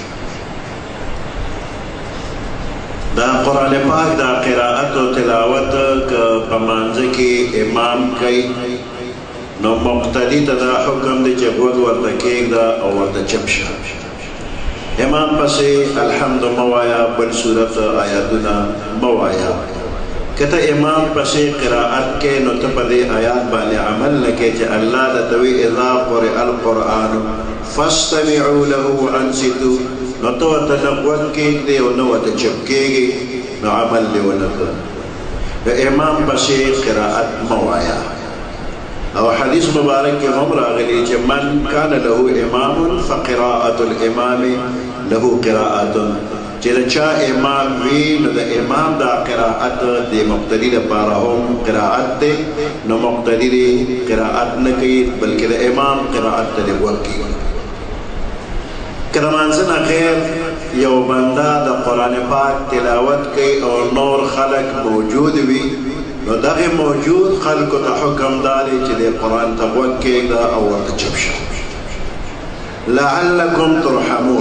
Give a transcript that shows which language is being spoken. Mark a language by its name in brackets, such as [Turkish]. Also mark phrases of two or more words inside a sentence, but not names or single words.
[Pashto] دا قرآن پاک دا قرائت و تلاوت که په مانځه کې امام کوي نو مقتدي ته دا حکم دی چې غوږ ورته کېږده او ورته چپ شه. امام پسې الحمد موایا، بل صورت آیاتونه موایا. که ته امام پسې قرائت کې نو ته په دې آیات باندې عمل نه کوې چې الله درته وایي [Arabic] اذا قرئ القرآن فاستمعوا له وانصتوا، [Pashto] نو ته ورته نه غوږ کېږدې او نه ورته چپ کېږې نو عمل دې ونه کړ. د امام پسې قرائت موایا. او حدیث مبارک کې هم راغلی چې [Arabic] من کان له امام فقراءة الامام له قراءة، [Pashto] چې د چا امام وي نو د امام دا قرائت د مقتدي لپاره هم قرائت دی، نو مقتدي دی قرائت نه کوي بلکې د امام قرائت ته دی غوږ کېږي. که د مانځه نه غیر یو بنده د قرآن پاک تلاوت کوي او نور خلق موجود وي نو دغه موجود خلقو ته حکم داري چې د قرآن ته غوږ کېږده او ورته چپ شه [Arabic] لعلکم ترحمون.